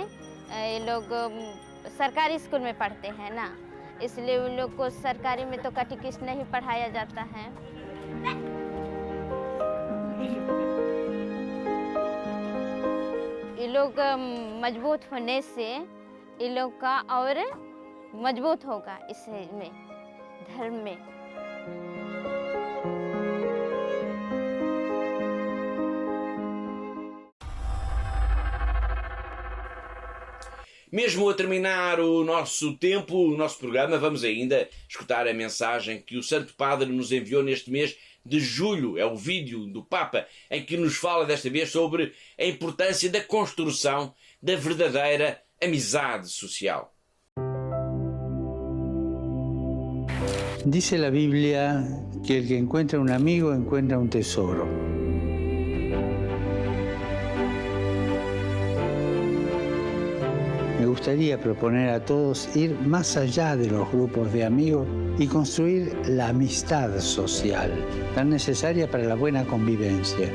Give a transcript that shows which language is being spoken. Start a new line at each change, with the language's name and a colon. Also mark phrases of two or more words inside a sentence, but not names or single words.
Hindi: ये लोग सरकारी स्कूल में पढ़ते हैं ना, इसलिए उन लोग को सरकारी में तो कैटेकिस्ट नहीं पढ़ाया जाता है। ये लोग मजबूत होने से ये लोग का और मजबूत होगा इसमें, धर्म में।
Portuguese: Mesmo a terminar o nosso tempo, o nosso programa, vamos ainda escutar a mensagem que o Santo Padre nos enviou neste mês de julho. É o vídeo do Papa em que nos fala desta vez sobre a importância da construção da verdadeira amizade social.
Spanish: Dice la Biblia que el que encuentra un amigo encuentra un tesoro. Me gustaría proponer a todos ir más allá de los grupos de amigos y construir la amistad social, tan necesaria para la buena convivencia.